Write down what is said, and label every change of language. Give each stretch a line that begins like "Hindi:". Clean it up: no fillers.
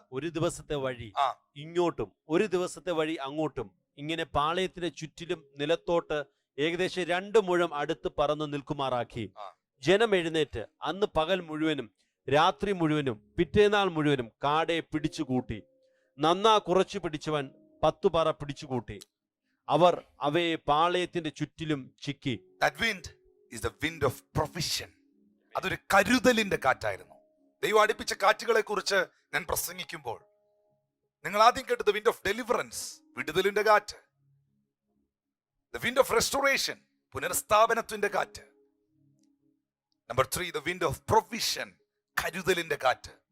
Malayalam: ഒരു ദിവസത്തെ വഴി ഇങ്ങോട്ടും ഒരു ദിവസത്തെ വഴി അങ്ങോട്ടും, ഇങ്ങനെ പാളയത്തിന്റെ ചുറ്റിലും നിലത്തോട്ട് ഏകദേശം 2 മുഴം അടുത്ത് പറന്നു നിൽക്കുമാറാക്കി. ജനം എഴുന്നേറ്റ് അന്ന് പകൽ മുഴുവനും രാത്രി മുഴുവനും പിറ്റേനാൾ മുഴുവനും കാടയെ പിടിച്ചുകൂട്ടി. നന്നാ കുറച്ചു പിടിച്ചവൻ 10 പറ പിടിച്ചുകൂട്ടി. അവർ അവയെ പാളയത്തിന്റെ ചുറ്റിലും ചിക്കി.
English: That wind is the wind of provision.
Malayalam: അതൊരു കരുതലിന്റെ കാറ്റായിരുന്നു. ദൈവം അടുപ്പിച്ച കാറ്റുകളെ കുറിച്ച് ഞാൻ പ്രസംഗിക്കുമ്പോൾ നിങ്ങൾ ആദ്യം കേട്ടത്
English: wind of deliverance,
Malayalam: വിടുതലിന്റെ കാറ്റ്.
English: the wind of restoration,
Malayalam: പുനർസ്ഥാപനത്തിന്റെ കാറ്റ്. Number 3,
English: the wind of provision,
Malayalam: കരുതലിന്റെ കാറ്റ്.